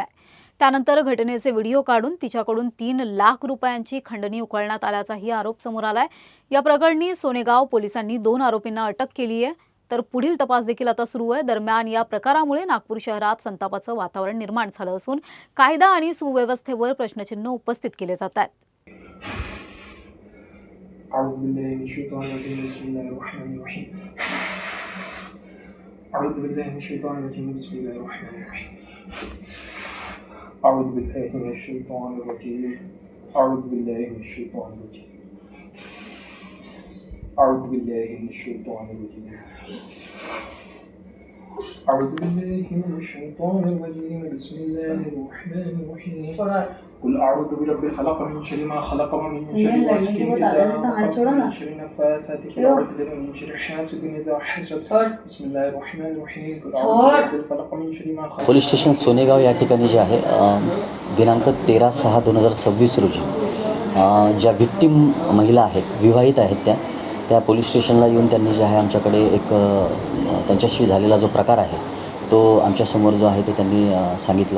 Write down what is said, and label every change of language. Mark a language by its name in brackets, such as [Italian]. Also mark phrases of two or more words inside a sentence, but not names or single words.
[Marathi] त्यानंतर घटनेचे व्हिडिओ काढून तिच्याकडून 3 लाख रुपयांची खंडणी उकळण्यात आल्याचाही आरोप समोर आलाय। या प्रकरणी सोनेगाव पोलिसांनी 2 आरोपींना अटक केली आहे, तर पुढील तपास देखील आता सुरू आहे। दरम्यान या प्रकारामुळे नागपूर शहरात संतापाचं वातावरण निर्माण झालं असून कायदा आणि सुव्यवस्थेवर प्रश्नचिन्ह उपस्थित केले जात आहेत। [Arabic] أعوذ بالله من الشيطان الرجيم بسم الله الرحمن الرحيم أعوذ بالله من الشيطان الرجيم بسم الله الرحمن الرحيم أعوذ بالله من الشيطان الرجيم أعوذ بالله من الشيطان الرجيم أعوذ بالله من الشيطان الرجيم أعوذ بالله من الشيطان الرجيم بسم الله الرحمن الرحيم قل أعوذ برب الفلق من شر ما خلق ومن شر غاسق إذا وقب ومن شر النفاثات في العقد ومن شر حاسد إذا حسد بسم الله الرحمن الرحيم قل أعوذ برب الفلق من شر ما خلق। [English] police station [Marathi] सोनेगाव या ठिकाणी जे आहे दिनांक 13/6/2026 रोजी ज्या विक्टिम महिला आहेत, विवाहित आहेत, त्या [English] police station [Marathi] येऊन त्यांनी जे आहे आमच्याकडे एक त्यांच्याशी झालेला जो प्रकार आहे तो आमच्यासमोर जो आहे तो त्यांनी सांगितला।